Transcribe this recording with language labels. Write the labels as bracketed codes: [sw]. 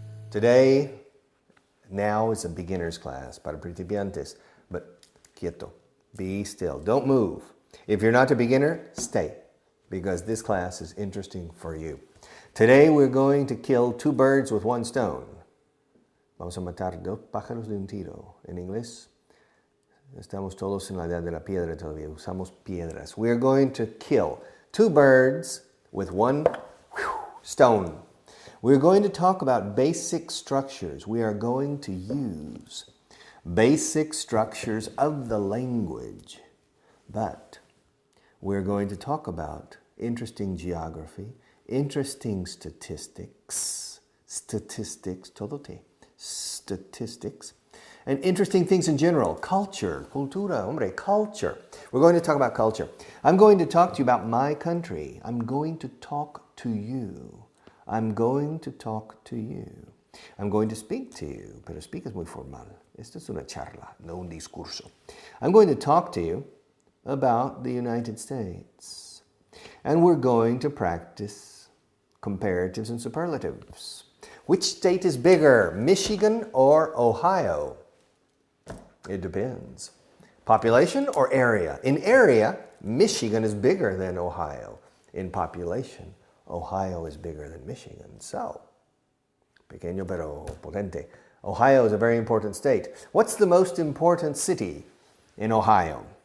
[en] Today, now is a beginner's class [es] para principiantes, [en] but quieto, be still, don't move. If you're not a beginner, stay, because this class is interesting for you. Today we're going to kill two birds with one stone. [es] Vamos a matar dos pájaros de un tiro. En inglés, estamos todos en la edad de la piedra todavía, usamos piedras. [en] We're going to kill two birds with one stone. We're going to talk about basic structures. We are going to use basic structures of the language. But we're going to talk about interesting geography, interesting statistics, [es] todo te, [en] statistics, and interesting things in general. Culture, cultura, hombre, culture. We're going to talk about culture. I'm going to talk to you about my country. I'm going to talk to you. I'm going to talk to you. I'm going to speak to you, [es] pero speak es muy formal. Esto es una charla, no un discurso. [en] I'm going to talk to you about the United States. And we're going to practice comparatives and superlatives. Which state is bigger, Michigan or Ohio? It depends. Population or area? In area, Michigan is bigger than Ohio. In population, Ohio is bigger than Michigan. [es] So, pequeño pero potente. [en] Ohio is a very important state. What's the most important city in Ohio?